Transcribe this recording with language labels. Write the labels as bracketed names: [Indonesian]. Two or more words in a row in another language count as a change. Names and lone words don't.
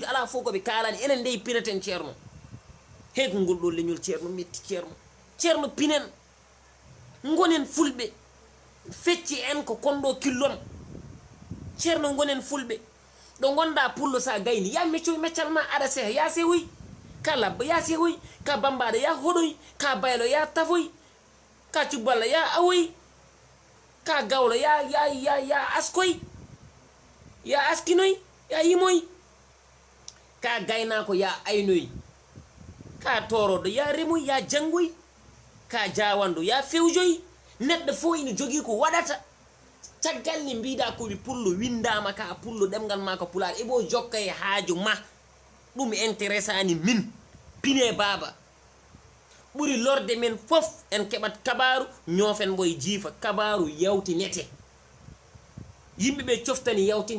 [Fula] ala fof koɓe kalani enen ndeyi pinaten ceerno hey ko ngol ɗo leñol ceerno metti ceerno pinen gonen fulɓe fecci en ko konɗo killon ceerno gonen fulɓe ɗo gonda pullo sa gayni ya meccal ma aɗa seha ya sehoy ka labba ya sehoy ka bambaɗo ya hoɗoy ka baylo ya tafoy ka cubballa ya awoy ka gawlo ya askoy ya askinoy ya yimoy ka gaynako ya aynoy ka toroɗo ya remoy ya jangoy ka jawando ya fewjoy neɗɗo fof ina jogui ko waɗata caggal ni mbiɗa koɓe pullo windama ka pullo ɗemgal ma ko pulaar ebo jokka e haaju ma ɗum intéressani min pine baba ɓuri lorde men fof en keɓat kabaru ñoofen mboye jiifa kabaru yawtinete yimɓeɓe coftani yawtinde